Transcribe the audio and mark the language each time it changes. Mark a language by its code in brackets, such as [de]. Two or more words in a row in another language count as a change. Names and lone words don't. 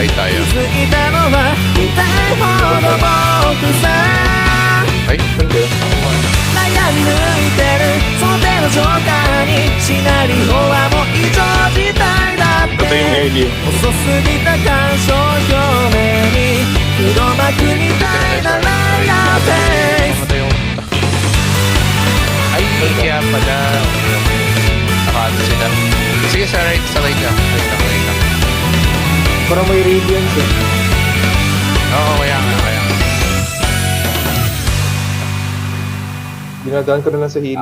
[ja] 気づいたのは痛いほど僕さ悩み抜いてるその手のジョーカーにシナリオはもう異常事態だって遅すぎた干渉表面に黒幕みたいなライアーフェイス [tl] Ay, kaya pala. Nakaano sila. Sige, sa right lang. Right lang. Parang may radiance eh. Oo, kaya nga. Dinadaan ko na lang sa healing.